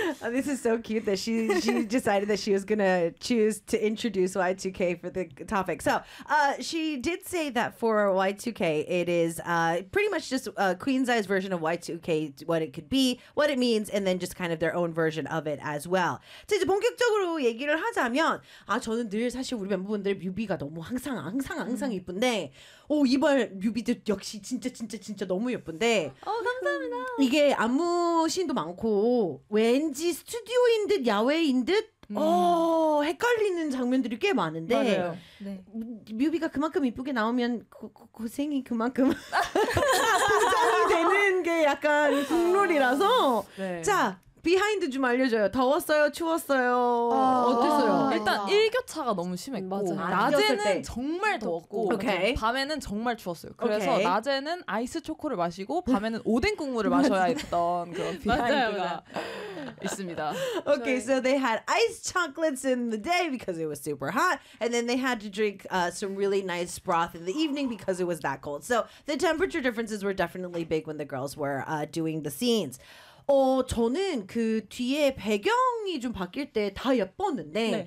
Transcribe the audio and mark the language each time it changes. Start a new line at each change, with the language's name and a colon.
English: This is so cute that she decided that she was gonna choose to introduce Y2K for the topic. So she did say that for Y2K, it is pretty much just Queen's Eye's version of Y2K, what it could be, what it means, and then just kind of their own version of it as well.
Korean: 이제 본격적으로 얘기를 하자면, 아 저는 늘 사실 우리 멤버분들의 뮤비가 너무 항상 예쁜데. 오 이번 뮤비도 역시 진짜 너무 예쁜데. 감사합니다. 이게 안무 신도 많고 왠지 스튜디오인 듯 야외인 듯 헷갈리는 장면들이 꽤 많은데. 맞아요. 네. 뮤비가 그만큼 이쁘게 나오면 고생이 그만큼 보상이 되는 게 약간 국룰이라서. 네. 자. 비하인드 좀 알려줘요. 더웠어요? 추웠어요? 어땠어요? 일단 일교차가 너무 심했고 맞아. 낮에는 정말 더웠고
English: okay.
Korean: 밤에는 정말 추웠어요. 그래서 okay. 낮에는 아이스 초코를 마시고 밤에는 오뎅 국물을 마셔야 했던 그런 비하인드가 있습니다.
English: Okay, so they had ice chocolates in the day because it was super hot and then they had to drink some really nice broth in the evening because it was that cold. So the temperature differences were definitely big when the girls were doing the scenes.
Korean: 저는 그 뒤에 배경이 좀 바뀔 때 다 예뻤는데 네.